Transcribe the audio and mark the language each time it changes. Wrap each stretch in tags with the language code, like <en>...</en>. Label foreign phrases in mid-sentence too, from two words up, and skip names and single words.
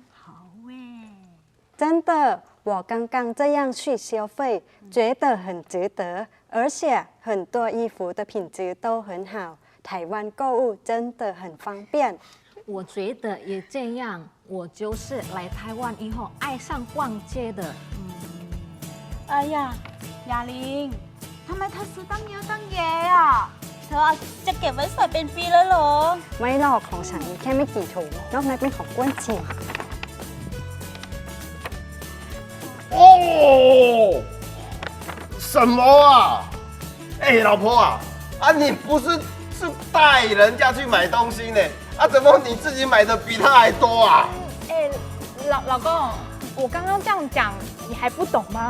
<zh>真的，我刚刚这样去消费，觉得很值得，而且很多衣服的品质都很好，台湾购物真的很方便。我觉得也这样，我就是来台湾以后爱上逛街的。</zh> <th>哎呀，雅玲ทำไมเธอซื้อตั้งเยอะตั้งแยะอ่ะเธอจะเก็บไว้ใส่เป็นปีแล้วเหรอ ไม่หรอกของฉันแค่ไม่กี่ถุงนอกนั้นเป็นของก้วนชิง</th> <zh>什么啊？老婆啊，你不是带人家去买东西呢？怎么你自己买的比他还多啊？老公，我刚刚这样讲，你还不懂吗？</zh>